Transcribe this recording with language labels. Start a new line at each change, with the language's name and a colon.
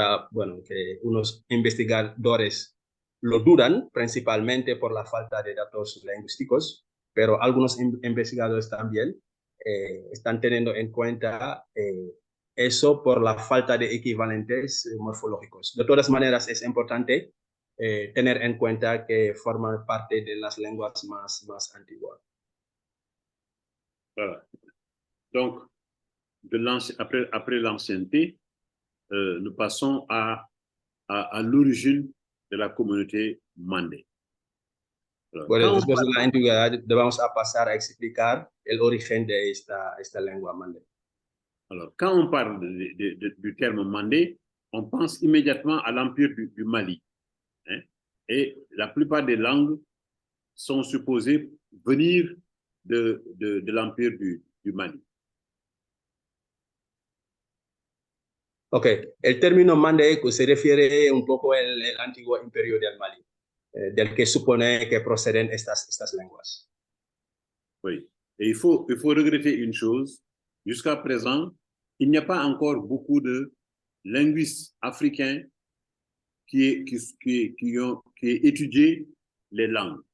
Spanish: Bueno, que unos investigadores lo dudan, principalmente por la falta de datos lingüísticos, pero algunos investigadores también están teniendo en cuenta eso por la falta de equivalentes morfológicos. De todas maneras, es importante tener en cuenta que forman parte de las lenguas más antiguas.
French: Voilà. Donc, après l'ancienneté, nous passons à l'origine de la communauté mandé.
Spanish: Bueno, después de la antigüedad, vamos a pasar a explicar el origen de esta lengua mandé.
French: Alors, quand on parle du terme mandé, on pense immédiatement à l'empire du Mali. Hein? Et la plupart des langues sont supposées venir de l'empire du Mali.
Spanish: Ok, el término mandé se refiere un poco al antiguo imperio del Mali, del que supone que proceden estas lenguas.
French: Oui, et il faut regretter une chose, jusqu'à présent, il n'y a pas encore beaucoup de linguistes africains qui ont étudié les langues.